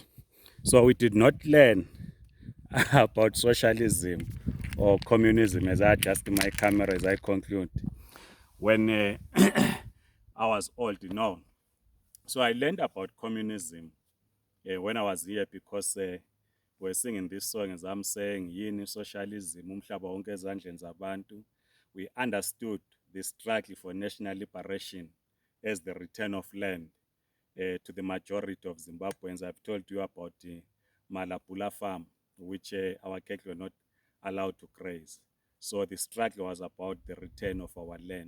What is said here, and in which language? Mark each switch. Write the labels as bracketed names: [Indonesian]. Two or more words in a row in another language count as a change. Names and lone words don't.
[English] So we did not learn about socialism or communism, as I adjust my camera as I conclude, when I was old, So I learned about communism when I was here, because we're singing this song, as I'm saying, [North Ndebele] Yini Socialism, umhlaba wonke ezandleni zabantu. [English] We understood the struggle for national liberation as the return of land to the majority of Zimbabweans. I've told you about the Malapula farm, which our cattle were not allowed to graze. So the struggle was about the return of our land.